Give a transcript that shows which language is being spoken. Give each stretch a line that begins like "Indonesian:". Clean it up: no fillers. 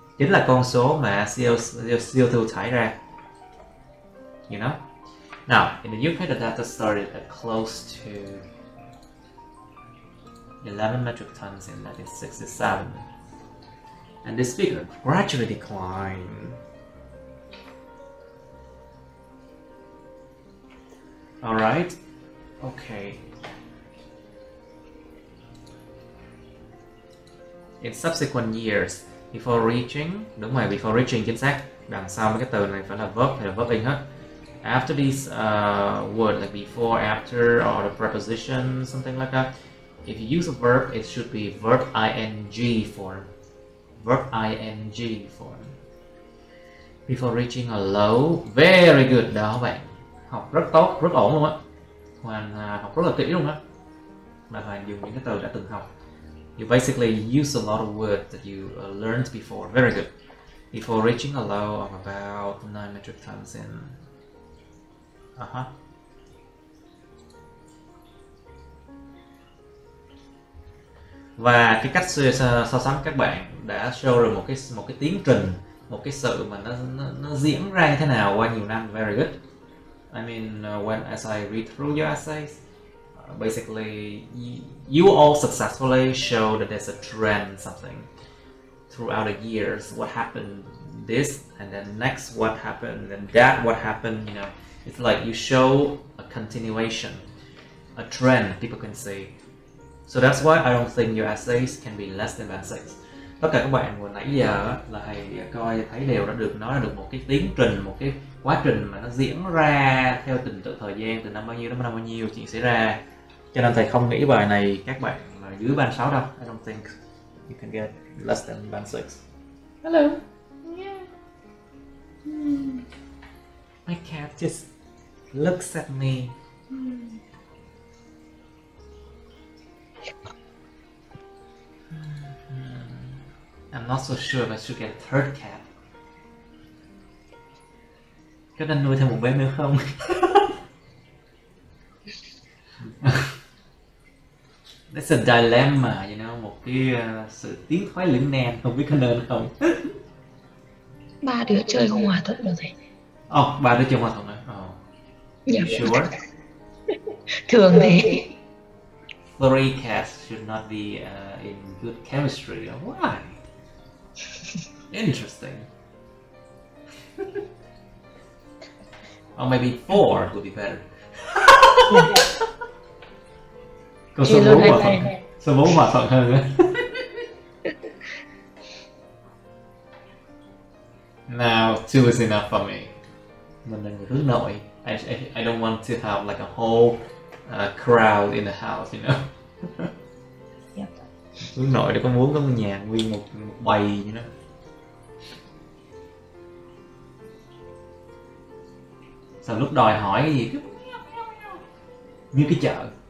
Vietnamese: Chính là con số mà CO2 thải ra.
English: You know? Now, in the UK, the data started at close to 11 metric tons in 1967. And this figure gradually declined. Alright, okay. In subsequent years, before reaching,
Vietnamese: đúng rồi,
English: before reaching
Vietnamese: chính xác. Đằng sau mấy cái từ này phải là verb hay là verb in hết.
English: after these words, like before, after, or the preposition, something like that, if you use a verb, it should be verb ing form. Verb ing form. Before reaching a low. Very good.
Vietnamese: Đó bạn. Học rất tốt, rất ổn luôn á. Hoàng học rất là kỹ luôn á. Mà Hoàng dùng những cái từ đã từng học.
English: You basically use a lot of words that you learned before. Very good. Before reaching a low of about 9 metric tons in.
Vietnamese: Và cái cách so sánh các bạn đã show được một cái tiến trình, một cái sự mà nó diễn ra như thế nào qua nhiều năm.
English: Very good. I mean, as I read through your essays, basically you all successfully show that there's a trend, something throughout the years. What happened this, and then next what happened, and that what happened. You know, it's like you show a continuation, a trend people can see. So that's why I don't think your essays can be less than band 6.
Vietnamese: Tất cả các bạn vừa nãy giờ là thầy coi thấy đều đã được nói được một cái tiến trình, một cái quá trình mà nó diễn ra theo trình tự thời gian từ năm bao nhiêu đến năm bao nhiêu chuyện xảy ra. Cho nên thầy không nghĩ bài này các bạn là dưới band 6 đâu.
English: I don't think you can get less than band 6. Hello. Yeah. My cat just looks at me. I'm not so sure if I should get a third cat.
Vietnamese: Có nên nuôi thêm một bé nữa không?
English: That's a dilemma, you know,
Vietnamese: một cái sự tiến thoái lưỡng nan, không biết có nên không. 3 đứa chơi không hòa thuận được thầy. Oh, 3 đứa chơi hòa thuận à? Oh.
English: You sure?
Vietnamese: Thường thế.
English: 3 cats should not be in good chemistry. Why? Interesting. Or maybe 4 would be better.
Vietnamese: Có số 4 hòa thuận. Số 4 hòa thuận hơn nữa.
English: Now 2 is enough for me.
Vietnamese: Mình là người hướng nội.
English: I don't want to have like a whole crowd in the house, you know. Yep.
Vietnamese: Hướng nội để có muốn có một nhà nguyên một bầy như đó. Sau lúc đòi hỏi cái gì cứ như cái chợ.